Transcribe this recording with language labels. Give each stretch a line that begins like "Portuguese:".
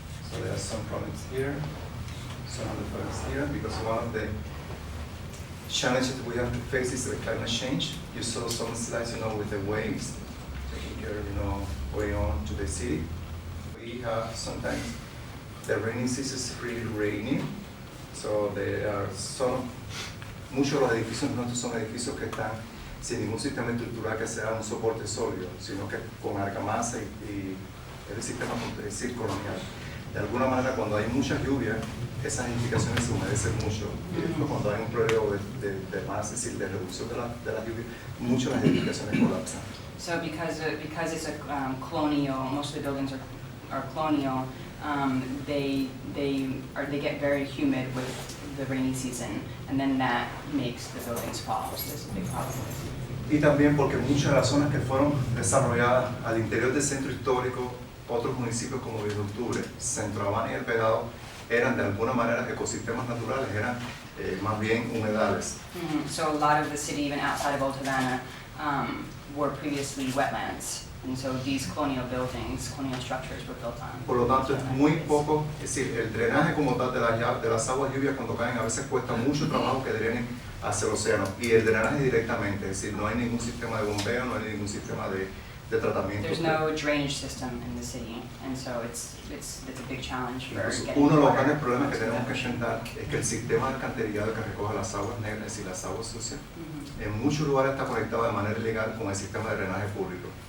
English: So there are some problems here, some other problems here, because one of the challenges we have to face is the climate change. You saw some slides, with the waves taking care, way on to the city. We have sometimes the rainy season is really rainy, so there are
Spanish: muchos de los edificios nuestros son edificios que están sin ningún sistema estructural que sea un soporte sólido, sino que con argamasa y el sistema colonial. De alguna manera, cuando hay mucha lluvia, esas edificaciones se humedecen mucho. Y después, cuando hay un periodo de más, es decir, de reducción de la lluvia, muchas de las edificaciones colapsan.
English: So because it's a colonial, most of the buildings are colonial, they get very humid with the rainy season, and then that makes the buildings fall. So there's a big problem.
Spanish: Y también porque muchas de las zonas que fueron desarrolladas al interior del centro histórico, otros municipios como Utopia, Centro Havana y El Pedado, eran de alguna manera ecosistemas naturales, eran más bien humedales.
English: So a lot of the city, even outside of Old Havana, were previously wetlands. And so these colonial buildings, colonial structures were built on.
Spanish: Por lo tanto, es muy poco, es decir, el drenaje como tal de las aguas lluvias cuando caen a veces cuesta mucho trabajo que drenen hacia el océano. Y el drenaje directamente, es decir, no hay ningún sistema de bombeo, no hay ningún sistema de tratamiento.
English: There's no drainage system in the city, and so it's a big challenge for getting
Spanish: Uno de los
English: water.
Spanish: grandes problemas que tenemos que enfrentar es que el sistema de alcantarillado que recoge las aguas negras y las aguas sucias, en muchos lugares está conectado de manera ilegal con el sistema de drenaje público.